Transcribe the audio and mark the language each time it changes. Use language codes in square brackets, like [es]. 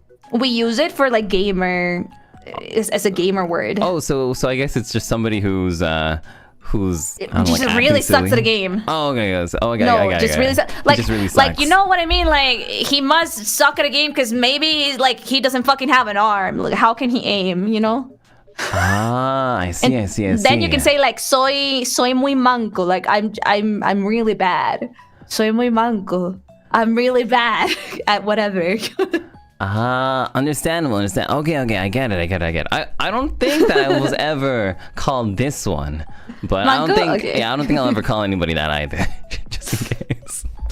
[en] we use it for gamer... as a gamer word. Oh, so I guess it's just somebody who's just really sucks at a game. Oh, okay. Oh, okay. No, just really sucks. Like you know what I mean? Like he must suck at a game because maybe he doesn't fucking have an arm. Like how can he aim? You know? I see. I see. Then you can say [es] soy muy manco. [en] Like I'm really bad. [es] Soy muy manco. [en] I'm really bad at whatever. Understandable. Okay, I get it. I don't think that I was ever called this one, but Manco? I don't think Okay. I don't think I'll ever call anybody that either, just in case.